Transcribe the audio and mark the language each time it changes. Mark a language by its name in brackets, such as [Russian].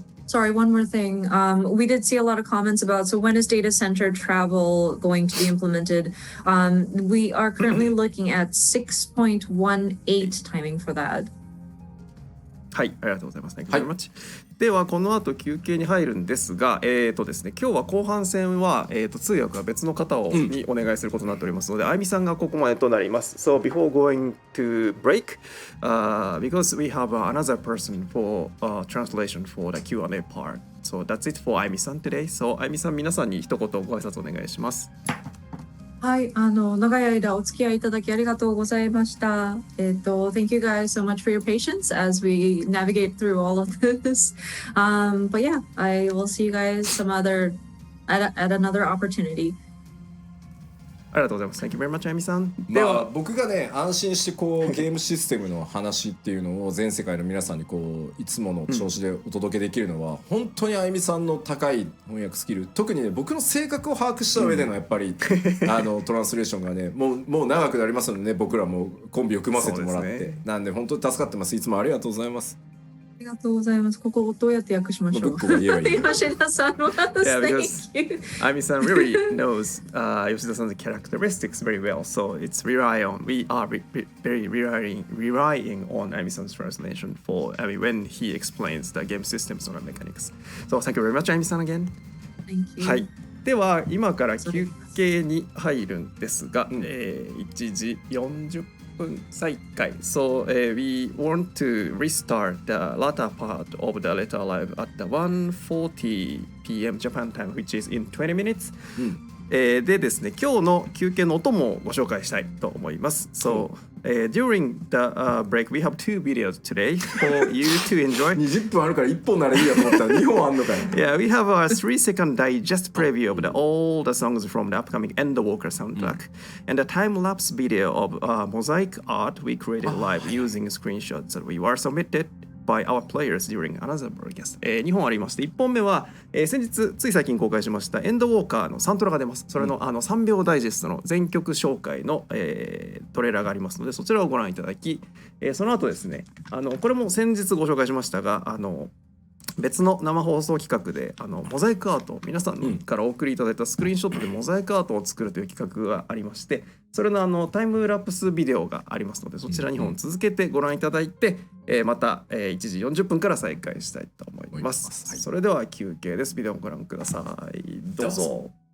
[English] Sorry, one more thing. We did see a lot of comments about, so when is data center travel going to be implemented? We are currently looking at 6.18 timing for that. [Japanese] はい、ありがとうございます。 [English] Thank you very much. [Japanese] ではこの後休憩に入るんですが、ですね、今日は後半戦は通訳は別の方にお願いすることになっておりますので、あゆみさんがここまでとなります。 [English] So before going to break, because we have another person for translation for the Q&A part. So that's it for あゆみさん today. [Japanese] So あゆみさん、皆さんに一言ご挨拶お願いします。はい、長い間お付き合いいただきありがとうございました。 [English] Thank you guys so much for your patience as we navigate through all of this. But yeah, I will see you guys at another opportunity. [Japanese] ありがとうございます。 [English] Thank you very much, あゆみさん。 [Japanese] まあ僕がね安心してこうゲームシステムの話っていうのを全世界の皆さんにこういつもの調子でお届けできるのは、本当にあゆみさんの高い翻訳スキル、特にね僕の性格を把握した上でのやっぱり、トランスレーションがねもう長くなりますのでね、僕らもコンビを組ませてもらって、なんで本当に助かってます。いつもありがとうございます。りがとうございます。ここどうやって訳しましょう。吉田さんは [English] because Ami-san really knows Yoshida-san's characteristics very well, so it's we are very relying on Ami-san's translation for when he explains the game systems or mechanics. So thank you very much, Ami-san again. Thank you. [Japanese] はい。では今から休憩に入るんですが、1時40分再開。 [English] So we want to restart the latter part of the letter live at the 1:40 p.m. Japan time, which is in 20 minutes. [Japanese] でですね、今日の休憩のお供をご紹介したいと思います。 [English] So during the break, we have 2 videos today for you to enjoy. [Japanese] 20分あるから1本ならいいやと思ったら2本あんのかよ。 [English] Yeah, we have a 3-second digest preview of all the songs from the upcoming Endwalker soundtrack and a time-lapse video of mosaic art we created live using screenshots that we were submitted by our players during another broadcast. [Japanese] 2本ありまして、1本目は、先日つい最近公開しましたエンドウォーカーのサントラが出ます。それの、3秒ダイジェストの全曲紹介の、トレーラーがありますので、そちらをご覧いただき、その後ですね、これも先日ご紹介しましたが、別の生放送企画でモザイクアートを皆さんからお送りいただいたスクリーンショットでモザイクアートを作るという企画がありまして、それのタイムラプスビデオがありますので、そちら2本続けてご覧いただいて、また1時40分から再開したいと思います。それでは休憩です。ビデオをご覧ください。どうぞ。